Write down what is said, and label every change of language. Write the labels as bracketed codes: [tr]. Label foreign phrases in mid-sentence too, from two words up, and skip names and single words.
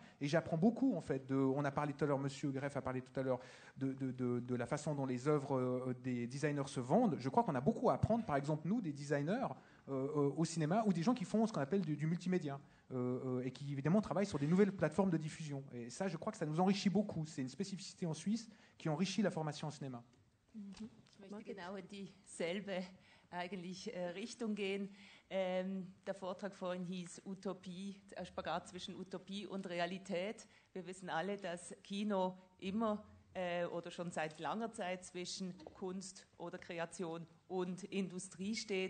[fr] Et j'apprends beaucoup, en fait. On a parlé tout à l'heure, Monsieur Greff a parlé tout à l'heure de la façon dont les œuvres des designers se vendent. Je crois qu'on a beaucoup à apprendre, par exemple, nous, des designers au cinéma, ou des gens qui font ce qu'on appelle du multimédia. Et qui, évidemment, travaillent sur des nouvelles plateformes de diffusion. Et ça, je crois que ça nous enrichit beaucoup. C'est une spécificité en Suisse qui enrichit la formation en cinéma. [de] Ich möchte genau in dieselbe eigentlich Richtung gehen. Der Vortrag vorhin hieß Utopie, der Spagat zwischen Utopie und Realität. Wir wissen alle, dass Kino immer oder schon seit langer Zeit zwischen Kunst oder Kreation und Industrie steht.